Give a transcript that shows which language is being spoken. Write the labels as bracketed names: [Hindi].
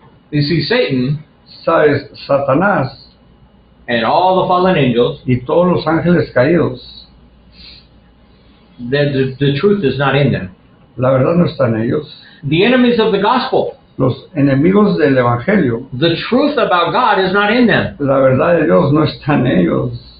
[English] You see, Satan [Spanish] Sabes, Satanás [English] and all the fallen angels, [Spanish] y todos los ángeles caídos, [English] the truth is not in them. [Spanish] la verdad no está en ellos. [English] The enemies of the gospel, [Spanish] Los enemigos del evangelio, [English] the truth about God is not in them. [Spanish] la verdad de Dios no está en ellos.